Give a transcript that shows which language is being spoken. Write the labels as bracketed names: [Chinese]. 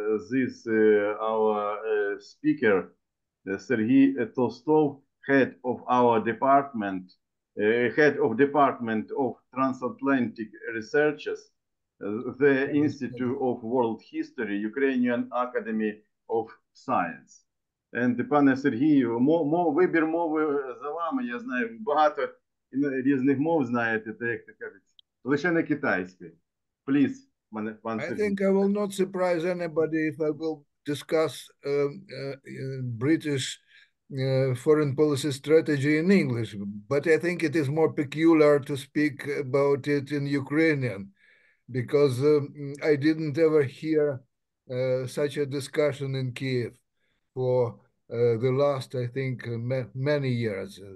[English] this our speaker, Sergii Tolstov, head of our department, head of Department of Transatlantic Researches, the Institute of World History, Ukrainian Academy of Science. [Ukrainian] And, пане Сергію, вибір мови за вами, я знаю, багато різних мов знаєте, так як то кажуть, лише не китайською. [English] Please, пан Сергій. I think I will not surprise anybody if I will discuss British foreign policy strategy in English, but I think it is more peculiar to speak about it in Ukrainian, because I didn't ever hear such a discussion in Kiev for the last, I think, many years.